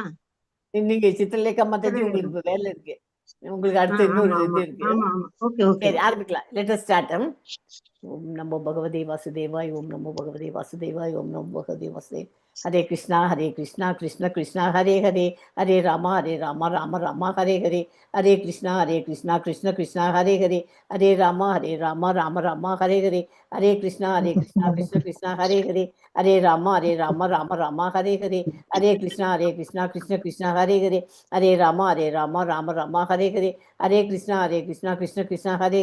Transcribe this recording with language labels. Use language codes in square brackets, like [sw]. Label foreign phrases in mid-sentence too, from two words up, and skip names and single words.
[ta] நீங்க சித்திரலேகா மாதாஜி, உங்களுக்கு இப்ப வேலை இருக்கு, உங்களுக்கு அடுத்து இன்னொரு இது இருக்கு. சரி, ஆரம்பிக்கலாம். [en] let us start. [sa] ओम् नमो भगवते वासुदेवाय, ओम् नमो भगवते वासुदेवाय, ओम् नमो भगवते वासुदेव. हरे कृष्णा कृष्णा कृष्णा हरे हरे, हरे रामा राम राम हरे हरे, हरे कृष्णा कृष्णा कृष्णा हरे हरे, हरे रामा राम राम हरे हरे, हरे कृष्णा कृष्णा हरे हरे, हरे रामा राम राम हरे हरे, हरे कृष्णा कृष्णा हरे हरे, हरे रामा राम राम हरे हरे, हरे कृष्णा कृष्णा हरे